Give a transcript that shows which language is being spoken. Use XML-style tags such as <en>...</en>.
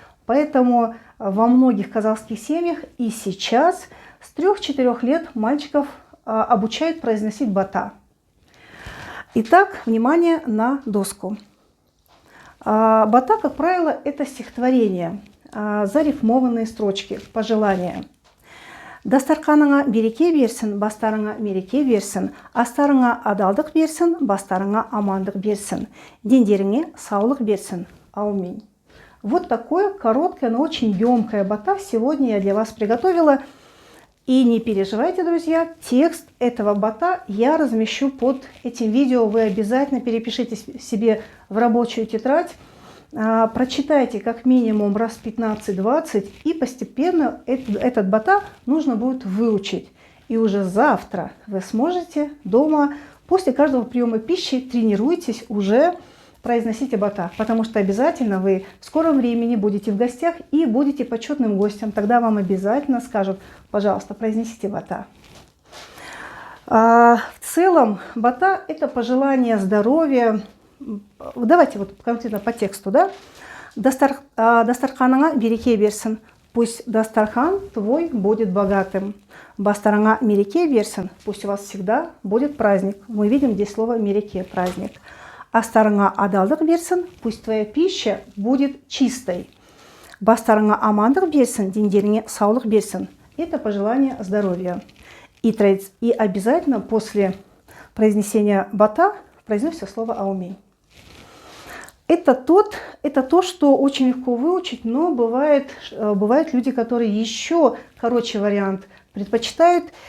<ru>Поэтому во многих казахских семьях и сейчас с 3-4 лет мальчиков обучают произносить бата. Итак, внимание на доску. Бата, как правило, это стихотворение, зарифмованные строчки, пожелания.</ru> <kk>Дастарханыңа береке берсін, бастарыңа мереке берсін, астарыңа адалдық берсін, бастарыңа амандық берсін, дендеріңе саулық берсін. Аумин.</kk> <ru>Вот такое короткое, но очень емкое бата сегодня я для вас приготовила. И не переживайте, друзья, текст этого бата я размещу под этим видео. Вы обязательно перепишите себе в рабочую тетрадь, прочитайте как минимум раз 15-20, и постепенно этот бата нужно будет выучить. И уже завтра вы сможете дома, после каждого приема пищи, тренируйтесь уже произносите бата, потому что обязательно вы в скором времени будете в гостях и будете почетным гостем. Тогда вам обязательно скажут: пожалуйста, произнесите бата. В целом бата – это пожелание здоровья. Давайте вот конкретно по тексту, да?</ru> <kk>Дастарханыңа береке берсін,</kk> <ru>пусть дастархан твой будет богатым.</ru> <kk>Бастарыңа мереке берсін,</kk> <ru>пусть у вас всегда будет праздник. Мы видим здесь слово мереке, праздник.</ru> <kk>Астарыңа адалдық берсін,</kk> <ru>пусть твоя пища будет чистой.</ru> <kk>Бастарыңа амандық берсін, дендеріңе саулық берсін.</kk> <ru>Это пожелание здоровья. И обязательно после произнесения бата произносится слово аумин. Это то, что очень легко выучить, но бывают люди, которые еще короче вариант предпочитают.</ru>